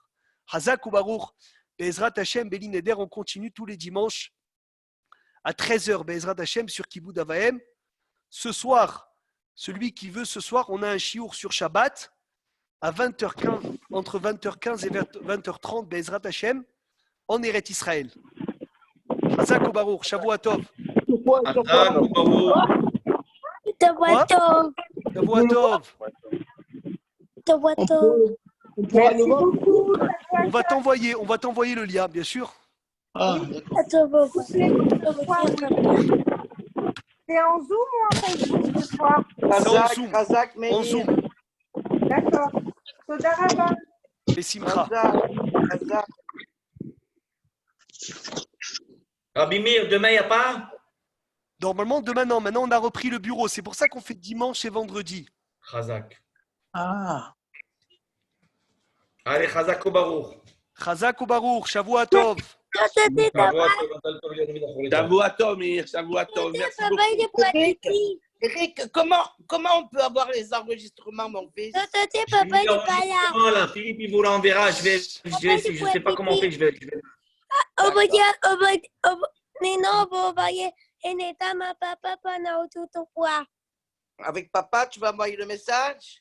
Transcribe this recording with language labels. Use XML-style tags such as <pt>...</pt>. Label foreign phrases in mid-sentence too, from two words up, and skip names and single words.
<he>חזק וברוך. בעזרת השם, בלי נדר,</he> <fr>on continue tous les dimanches à 13h,</fr> <he>בעזרת השם,</he> <fr>sur</fr> <he>כיבוד אב ואם.</he> <fr>Ce soir, celui qui veut ce soir, on a un chiour sur Shabbat à 20h15, entre 20h15 et 20h30,</fr> <he>בעזרת השם,</he> <fr>en Eret Israël.</fr> <he>חזק וברוך, שבוע טוב. חזק וברוך. שבוע טוב. שבוע טוב. שבוע טוב.</he> <fr>On pourra le voir. On va t'envoyer le lien, bien sûr. Ah, d'accord. C'est en Zoom ou en Facebook ce soir? En Zoom. Razak, En Meir. Zoom. D'accord.</fr> <he>תודה רבה.</he> <fr>Et Simcha. Razak. Rabbi Meir, demain, il n'y a pas? Normalement, demain, non. Maintenant, on a repris le bureau. C'est pour ça qu'on fait dimanche et vendredi. Chazak. Ah.</fr> <he>Allez, חזק וברוך. חזק וברוך, שבוע טוב. שבוע טוב, Meir, שבוע טוב.</he> <fr>Merci beaucoup. Eric, comment on peut avoir les enregistrements, mon fils? Papa, il n'est pas là. Philippe, il vous l'enverra. Je ne sais pas comment on fait. Je vais. Avec papa, tu vas envoyer le message?</fr>